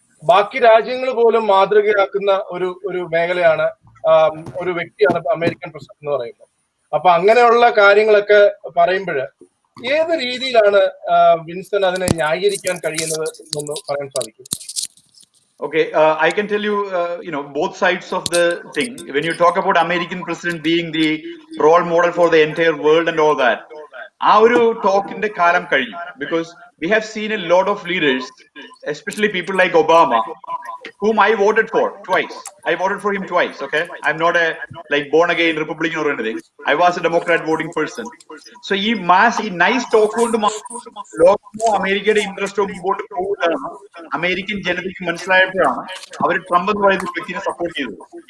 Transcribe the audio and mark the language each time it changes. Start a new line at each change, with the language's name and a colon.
Malayalam: ബാക്കി രാജ്യങ്ങൾ പോലും മാതൃകയാക്കുന്ന ഒരു മേഖലയാണ്, ഒരു വ്യക്തിയാണ് അമേരിക്കൻ പ്രസിഡന്റ് എന്ന് പറയുന്നത്. അപ്പൊ അങ്ങനെയുള്ള കാര്യങ്ങളൊക്കെ പറയുമ്പോൾ ഏത് രീതിയിലാണ് വിൻസൺ അതിനെ ന്യായീകരിക്കാൻ കഴിയുന്നത് എന്ന് പറയാൻ സാധിക്കും?
English: Okay, I can tell you, both sides of the thing. When you talk about American president being the role model for the entire world and all that, our talk in the kalam കഴിഞ്ഞു, because we have seen a lot of leaders, especially people like Obama, whom I voted for twice. I voted for him twice. Okay, I'm not a born again Republican or anything. I was a Democrat voting person.
Malayalam: So ഈ nice talk കൊണ്ട് ലോകമോ അമേരിക്കയുടെ ഇൻട്രസ്റ്റോ മുമ്പോട്ട് പോകുന്നതാണ് American ജനതയ്ക്ക് മനസ്സിലായപ്പോഴാണ് അവർ Trump എന്ന് പറയുന്ന വ്യക്തിനെ support ചെയ്തത്.